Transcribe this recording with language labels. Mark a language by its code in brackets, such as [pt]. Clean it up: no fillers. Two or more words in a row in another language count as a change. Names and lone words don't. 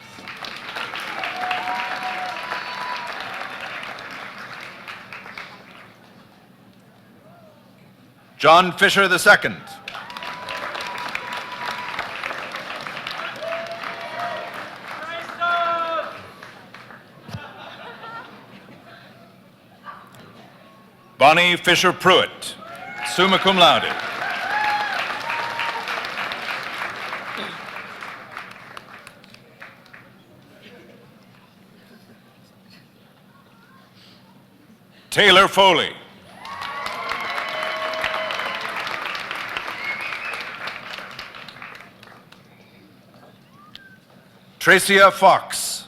[en] John Fisher II. Bonnie Fisher Pruitt, [la] summa cum laude. [en] Taylor Foley. Tracia Fox.